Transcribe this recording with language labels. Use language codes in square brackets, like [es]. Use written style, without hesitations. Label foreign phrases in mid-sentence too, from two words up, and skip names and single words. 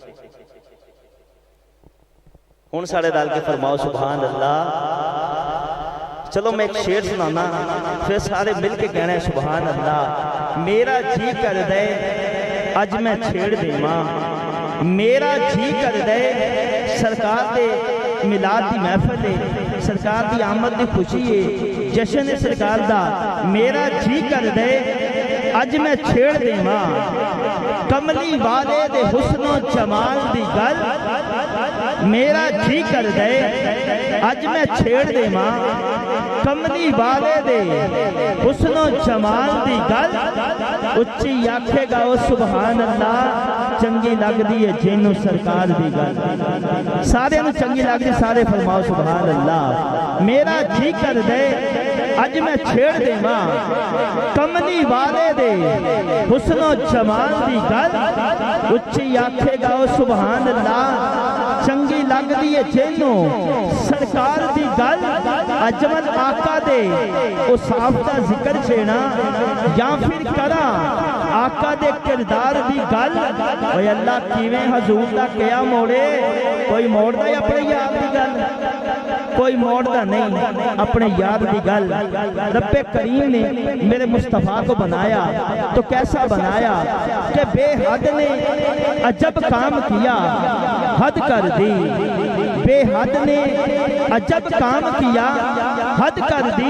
[pa] ہن سارے رل کے فرماؤ [ar] سبحان اللہ۔ [pa] چلو میں ایک شعر سنانا، پھر سارے مل کے کہنا ہے [ar] سبحان اللہ۔ [pa] میرا جی کر دے اج میں چھیڑ دیواں، میرا جی کر دے سرکار دے میلاد دی محفل ہے، سرکار دی آمد دی خوشی ہے، جشن ہے سرکار دا۔ میرا جی کر دے اج میں چھیڑ دیواں، کملی والے دے حسن و جمال دی گل۔ میرا جی کر دے اج میں چھیڑ دیواں، کملی والے دے حسن و جمال دی گل۔ اچھی آکھے گا او [ar] سبحان اللہ، [pa] چنگی لگ دی ہے جنوں سرکار دی گل۔ سارے نو چنگی لگ دی، سارے فرماؤ [ar] سبحان اللہ۔ [pa] میرا جی کر دے اج میں چھیڑ دیواں، کملی والے دے حسن و جمال دی گل۔ اچھی آکھے گا او [ar] سبحان اللہ، [pa] چنگی لگ دی ہے جنوں سرکار دی گل۔ اجمل آقا دے او صاف دا ذکر چھینا، یا پھر کرا آقا دے کردار دی گل۔ اوہ اللہ کیویں حضور دا کیا موڑے، کوئی موڑ دا یا اپنے یاد دی گل؟ کوئی موڑ دا نہیں، اپنے یاد دی گل۔ [ur] رب کریم نے میرے مصطفیٰ کو بنایا تو کیسا بنایا کہ بے حد نے عجب کام کیا، حد کر دی۔ بے حد نے عجب کام کیا، حد کر دی۔